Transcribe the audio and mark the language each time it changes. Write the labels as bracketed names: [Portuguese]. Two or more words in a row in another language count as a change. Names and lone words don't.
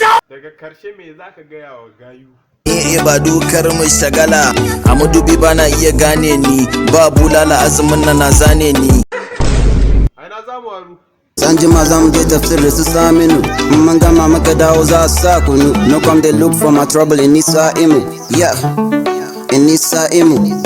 [Hausa] Daga karshe me za ka gaya wa gayu? Eh, eh, ba dokar mu shagala, a madubi ba na iya gane ni, ba bulala azumin na na zane ni. A ina za mu haru? San jima za mu je tafsir da su Saminu, in mun gama muka dawo za su sa kunu. [Nigerian Pidgin] No come dey look for my trouble in Nisa Imu, yeah, in Nisa Imu.